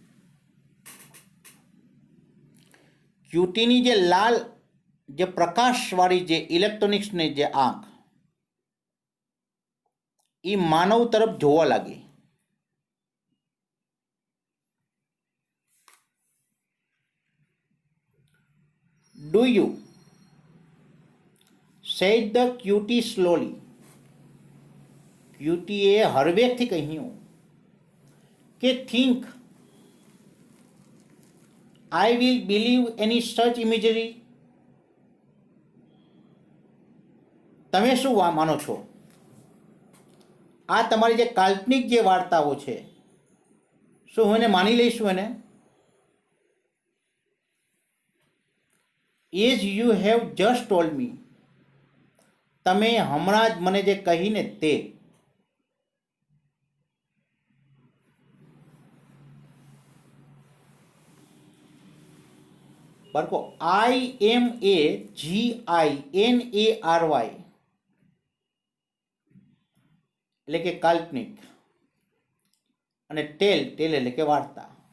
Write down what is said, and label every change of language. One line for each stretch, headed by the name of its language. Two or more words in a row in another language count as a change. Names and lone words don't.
Gujarati: ક્યુટીની જે લાલ, જે પ્રકાશવાળી જે ઇલેક્ટ્રોનિક્સની જે આંખ એ માનવ તરફ જોવા લાગી.
English: Do you? said the cutie slowly.
Gujarati: ક્યુટીએ હળવેકથી કહ્યું કે
English: think I will believe any such imagery.
Gujarati: તમે શું માનો છો? આ તમારી જે કાલ્પનિક જે વાર્તાઓ છે, શું હું એને માની લઈશું?
English: એને as you have just told me,
Gujarati: તમે હમણાં જ મને જે કહીને તે. બાળકો, IMAGINARY એટલે કે કાલ્પનિક, અને ટેલ એટલે કે વાર્તા.